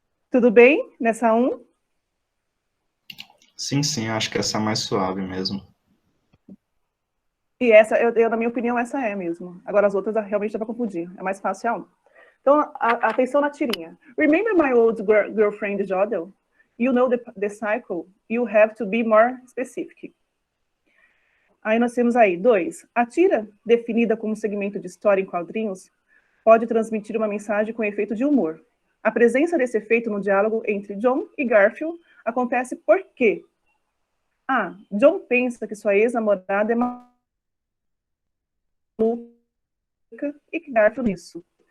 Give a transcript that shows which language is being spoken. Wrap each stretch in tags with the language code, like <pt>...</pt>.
<pt>Tudo bem nessa 1? Sim, acho que essa é mais suave mesmo. E essa, na minha opinião, essa é mesmo. Agora, as outras realmente dá para confundir. É mais fácil a 1. Então, atenção na tirinha.</pt> <en>Remember my old girlfriend, Jodel? You know the cycle. You have to be more specific.</en> <pt>Aí nós temos aí 2. A tira, definida como segmento de história em quadrinhos, pode transmitir uma mensagem com efeito de humor. A presença desse efeito no diálogo entre John e Garfield acontece porque A. John pensa que sua ex-namorada é maluca e que Garfield isso.</pt>